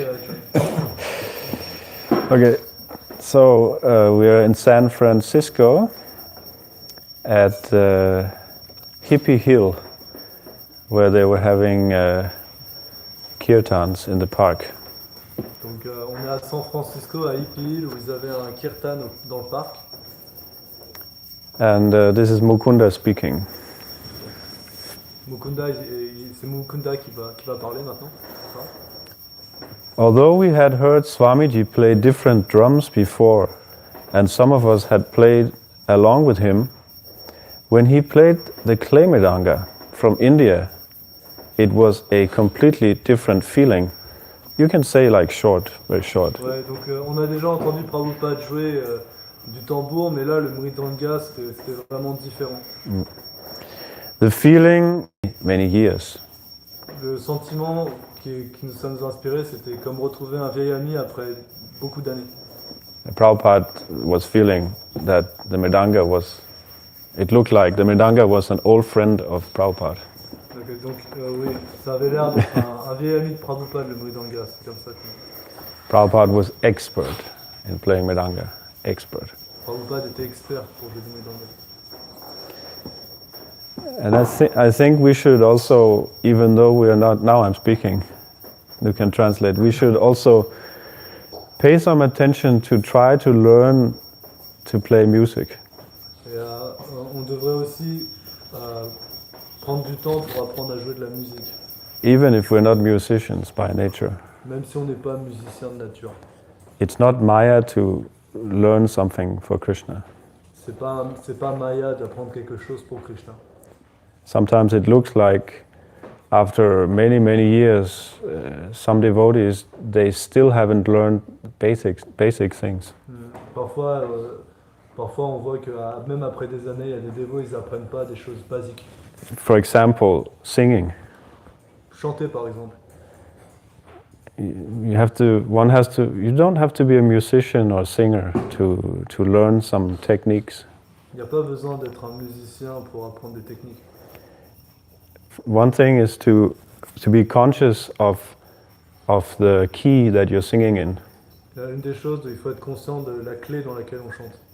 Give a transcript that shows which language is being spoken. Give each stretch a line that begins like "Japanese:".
English: Okay, I try. Okay, so we are in San Francisco at Hippie Hill, where they were having kirtans in the park.
French: Donc on est à San Francisco, à Hippie Hill, où ils avaient un kirtan dans le parc.
English: And this is Mukunda speaking.
French: Mukunda, c'est Mukunda qui va parler maintenant.
English: Although we had heard Swamiji play different drums before, and some of us had played along with him, when he played the clay mridanga from India, it was a completely different feeling. You can say like short, very short.
French: Ouais, donc on a déjà entendu Prabhupada jouer du tambour, mais là le mridanga c'était vraiment différent.
English: The feeling, many years.
French: Le sentiment ça nous a inspiré, c'était comme retrouver un vieil ami après beaucoup d'années.
English: Prabhupada was feeling that the mridanga was, it looked like the mridanga was an old friend of Prabhupada.
French: Donc oui, ça avait l'air d'être un vieil ami de Prabhupada, le mridanga, c'est comme ça que...
English: Prabhupada was expert in playing mridanga, expert.
French: Prabhupada était expert pour jouer du mridanga.
English: And I think we should also, even though we are not, now I'm speaking, you can translate, we should also pay some attention to try to learn to play music.
French: Et on devrait aussi prendre du temps pour apprendre à jouer de la musique.
English: Even if we're not musicians by nature.
French: Même si on n'est pas musicien de nature.
English: It's not Maya to learn something for Krishna.
French: C'est pas Maya d'apprendre quelque chose pour Krishna.
English: Sometimes it looks like after many, many years, some devotees, they still haven't learned basic things.
French: Parfois, parfois, on voit que même après des années, il y a des dévots, ils n'apprennent pas des choses basiques.
English: For example, singing.
French: Chanter, par exemple.
English: You don't have to be a musician or singer to learn some techniques.
French: Il n'y a pas besoin d'être un musicien pour apprendre des techniques.
English: One thing is to be conscious of the key that you're singing in.
French: Une des choses, il faut être conscient de la clé dans laquelle on chante.